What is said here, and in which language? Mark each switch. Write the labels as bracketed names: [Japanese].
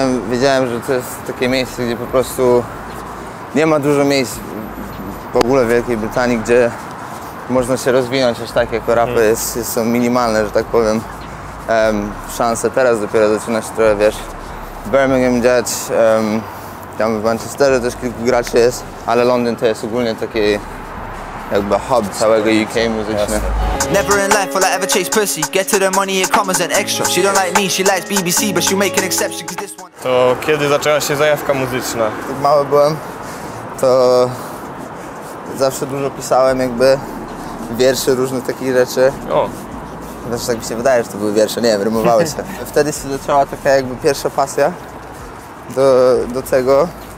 [Polish] Wiedziałem, że to jest takie miejsce, gdzie po prostu nie ma dużo miejsc w ogóle w Wielkiej Brytanii, gdzie można się rozwinąć aż tak jako rapy są minimalne, że tak powiem. Szanse teraz dopiero zaczyna się trochę, wiesz, Birmingham dziać, tam w Manchesterze też kilku graczy jest, ale Londyn to jest ogólnie taki jakby hub całego UK muzyczny. [English] Never in life will I ever chase pussy. Get to the money, it comes as an extra. She don't like me, she likes BBC, but she'll make an exception, cause this one. [Polish] To kiedy zaczęła się zajawka muzyczna? Jak mały byłem, to zawsze dużo pisałem jakby wierszy, różnych takich rzeczy. O. Znaczy tak mi się wydaje, że to były wiersze, nie wiem, rymowały się. Wtedy się zaczęła taka jakby pierwsza pasja do tego.